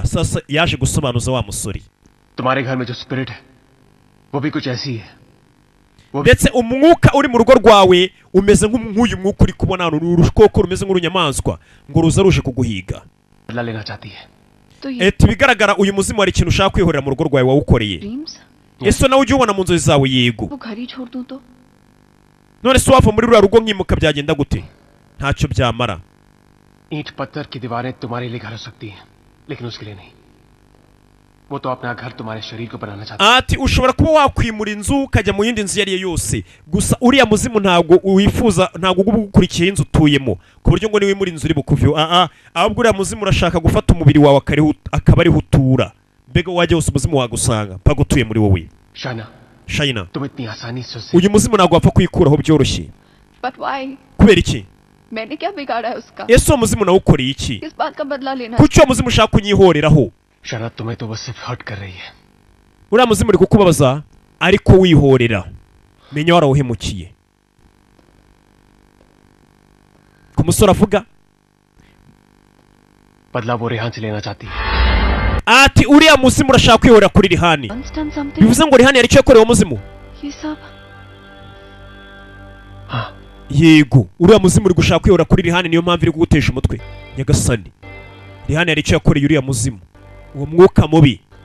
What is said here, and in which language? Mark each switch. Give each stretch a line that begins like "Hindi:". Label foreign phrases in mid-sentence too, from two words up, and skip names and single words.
Kinyarwanda: Sasa yaje gusobanuza wa musore. Ndetse umwuka uri mu rugo rwawe umeze nk'uyu mwuka uri kubona hano, urukoko rumeze nk'urunyamaswa ngo ruza ruje kuguhiga. Bigaragara uyu muzimu hari ikintu ushaka kwihorera mu rugo rwawe wawukoreye. Ese nawe ujye ubona mu nzozi zawe? Yego. None se wava muri ruriya rugo nkimuka byagenda gute? Ntacyo byamara.
Hindi: ईंट पत्थर की दीवारें तुम्हारे लिए घर हो सकती हैं, लेकिन उसके लिए नहीं. वो तो अपना घर तुम्हारे शरीर को बनाना चाहता है.
Kinyarwanda: Ati ushobora kuba wakwimura inzu ukajya mu yindi nzu yariye yose, gusa uriya muzimu ntabwo wifuza, ntabwo ugukurikiye inzu utuyemo ku buryo ngo niwe muri inzu uri bukuvyo. Ahubwo uriya muzimu urashaka gufata umubiri wawe akaba ari hutura. Mbega wajya wose umuzimu wagusanga mpaka utuye muri wowe. Shaina, uyu muzimu ntabwo wapfa kwikuraho byoroshye. Kubera iki?
Hindi: मैंने क्या बिगाड़ा है उसका?
Kinyarwanda: Ese muzimu nawe ukoreye iki?
Hindi: इस बात का बदला लेना.
Kinyarwanda: Kuki muzimu ushaka kunyihoreraho?
Hindi: शायद तुम्हें तो बस सिर्फ हर्ट कर रही है.
Kinyarwanda: Uriya muzimu uri kukubabaza ariko wihorera. Menya warawuhemukiye. Ku musore avuga
Hindi: बदला वो रेहान से लेना चाहती है.
Kinyarwanda: Ati uriya muzimu urashaka kwihorera kuri Rihani. Bivuze ngo Rihani yari cyo yakorewe muzimu? Yego, uriya muzimu uri gushaka kwihora kuri Rihani, niyo mpamvu iri kugutesha umutwe. Nyagasani, Rihani yari icyo yakoreye uriya muzimu, uwo mwuka mubi.